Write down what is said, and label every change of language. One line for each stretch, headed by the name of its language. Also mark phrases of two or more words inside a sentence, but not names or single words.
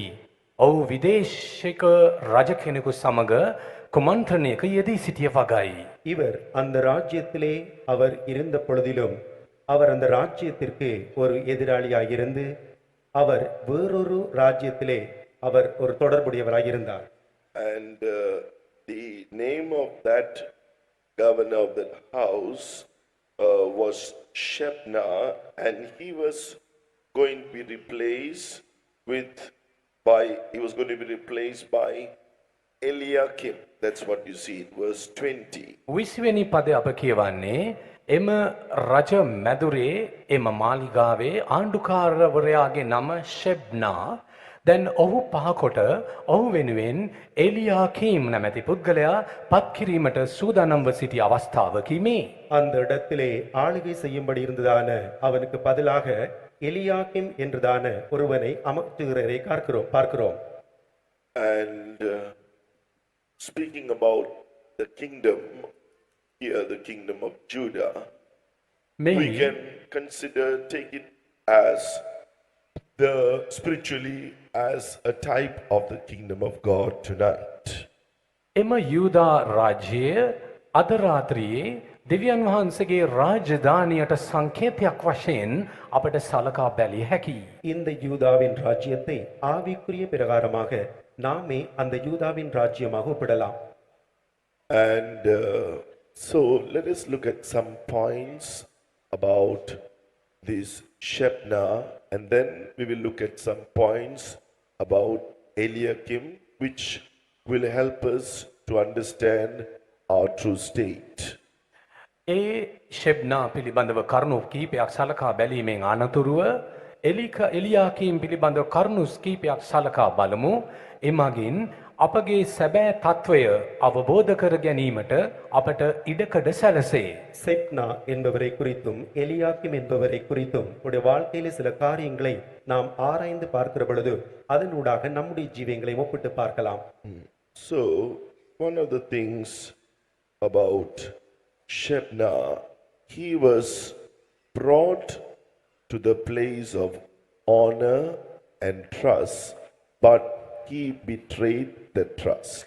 Sinhala: ඔහු විදේශික රජ කෙනෙකු සමග කුමන්ත්‍රණයක යෙදී සිටිය වගයි.
Tamil: இவர் அந்த ராஜ்யத்திலே அவர் இருந்த பொழுதிலும் அவர் அந்த ராஜ்யத்திற்கு ஒரு எதிராளியாய் இருந்து அவர் வேறொரு ராஜ்யத்திலே அவர் ஒரு தொடர்புடையவராய் இருந்தார்.
English: And the name of that governor of that house was Shebna, and he was going to be replaced he was going to be replaced by Eliakim. That's what you see in verse 20.
Sinhala: 20වෙනි පදය අප කියවන්නේ එම රජ මැදුරේ එම මාලිගාවේ ආණ්ඩුකාරවරයාගේ නම ෂෙබ්නා. දැන් ඔහු පහකොට ඔහු වෙනුවෙන් එලියාකීම් නැමැති පුද්ගලයා පත් කිරීමට සූදානම්ව සිටි අවස්ථාවකි මේ.
Tamil: அந்த இடத்திலே ஆளுகை செய்யும்படி இருந்ததான அவனுக்கு பதிலாக எலியாக்கிம் என்றதான ஒருவனை அமர்த்துகிறதை பார்க்கிறோம்.
English: And speaking about the kingdom, here the kingdom of Judah, we
Sinhala: මෙහි
English: can take it as spiritually as a type of the kingdom of God tonight.
Sinhala: එම යූදා රාජ්‍යය අද රාත්‍රියේ දෙවියන් වහන්සේගේ රාජධානියට සංකේතයක් වශයෙන් අපට සලකා බැලිය හැකියි.
Tamil: இந்த யூதாவின் ராஜ்யத்தை ஆவிக்குரிய பிரகாரமாக நாமே அந்த யூதாவின் ராஜ்யமாக ஒப்பிடலாம்.
English: And so let us look at some points about this Shebna, and then we will look at some points about Eliakim, which will help us to understand our true state.
Sinhala: ඒ ෂෙබ්නා පිළිබඳව කරුණු කීපයක් සලකා බැලීමෙන් අනතුරුව එලියාකීම් පිළිබඳව කරුණු කීපයක් සලකා බලමු. එමගින් අපගේ සැබෑ තත්වය අවබෝධ කර ගැනීමට අපට ඉඩකඩ සැලසේ.
Tamil: செப்னா என்பவரை குறித்தும் எலியாக்கிம் என்பவரை குறித்தும் உடைய வாழ்க்கையிலே சில காரியங்களை நாம் ஆராய்ந்து பார்க்கிற பொழுது அதனூடாக நம்முடைய ஜீவியங்களை ஒப்பிட்டு பார்க்கலாம்.
English: So one of the things about Shebna, he was brought to the place of honor and trust, but he betrayed the trust.